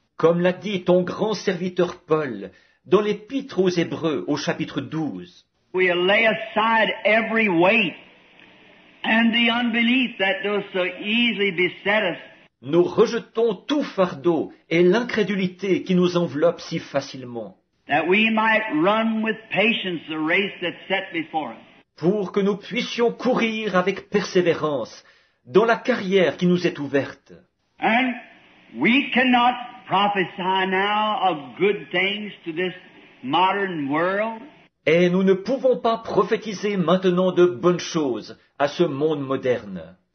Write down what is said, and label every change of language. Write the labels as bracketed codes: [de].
[fr] Comme l'a dit ton grand serviteur Paul dans l'Épître aux Hébreux au chapitre 12. [en] We'll lay aside every weight and the unbelief that does so easily beset us. [fr] Nous rejetons tout fardeau et l'incrédulité qui nous enveloppe si facilement, [en] That we might run with patience the race that's set before us. [fr] pour que nous puissions courir avec persévérance dans la carrière qui nous est ouverte. [en] And we cannot prophesy now of good things to this modern world. [fr] Et nous ne pouvons pas prophétiser maintenant de bonnes choses à ce monde moderne.